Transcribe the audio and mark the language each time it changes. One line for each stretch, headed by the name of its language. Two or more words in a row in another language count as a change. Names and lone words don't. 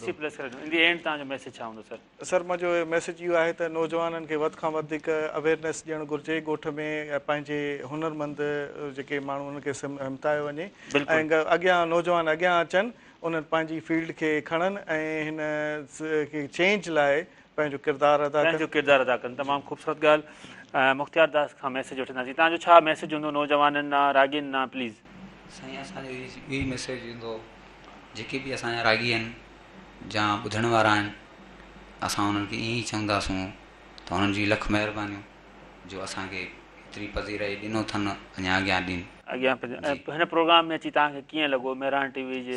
Sindhi: सर मुंहिंजो मैसेज इहो आहे त नौजवाननि खे वधि खां वधीक अवेयरनेस ॾियणु घुरिजे ॻोठ में पंहिंजे हुनरमंद जेके माण्हू उनखे हिमतायो वञे ऐं अॻियां नौजवान अॻियां अचनि उन्हनि पंहिंजी फील्ड खे खणनि ऐं हिन चेंज लाइ पंहिंजो किरदारु अदा कनि तमामु ख़ूबसूरत ॻाल्हि मुख़्तियार दास खां मैसेज वठंदासीं तव्हांजो छा मैसेज हूंदो नौजवाननि ना रागियुनि ना प्लीज़ साईं असांजो इहो मैसेज ईंदो जेके बि असांजा रागी आहिनि या ॿुधण वारा आहिनि असां उन्हनि खे ईअं ई चवंदासूं त हुननि जी लख महिरबानियूं जो असांखे एतिरी पज़ीराई ॾिनो अथनि अञा अॻियां ॾिन हिन प्रोग्राम में अची तव्हांखे कीअं लॻो मेहरान टीवी जे